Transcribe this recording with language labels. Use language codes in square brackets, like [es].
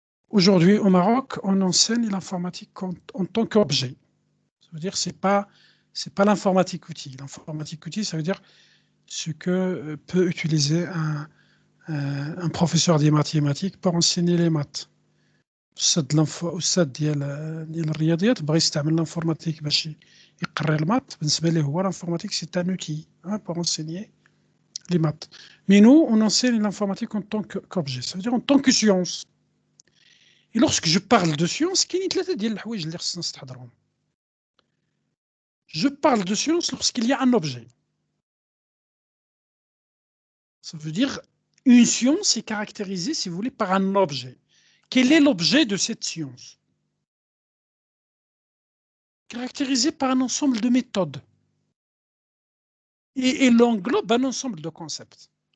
[fr] Aujourd'hui, au Maroc, on enseigne l'informatique en tant qu'objet. Ça veut dire que c'est pas l'informatique outil. L'informatique outil, ça veut dire ce que peut utiliser un professeur des mathématiques pour enseigner les maths. [ar] الأستاذ ديال الرياضيات بغى يستعمل l'informatique باش يقري المات، بالنسبة ليه هو [fr] l'informatique c'est un outil pour enseigner les maths. Mais nous, on enseigne l'informatique en tant qu'objet, ça veut dire en tant que science. Et lorsque je parle de science, [ar] كاينين ثلاثة ديال الحوايج اللي خصنا نستحضرهم. [fr] Je parle de science lorsqu'il y a un objet. Ça veut dire une science est caractérisée, si vous voulez, par un objet. Quel est l'objet de cette science? Caractérisé par un ensemble de méthodes. Et elle englobe un ensemble de concepts.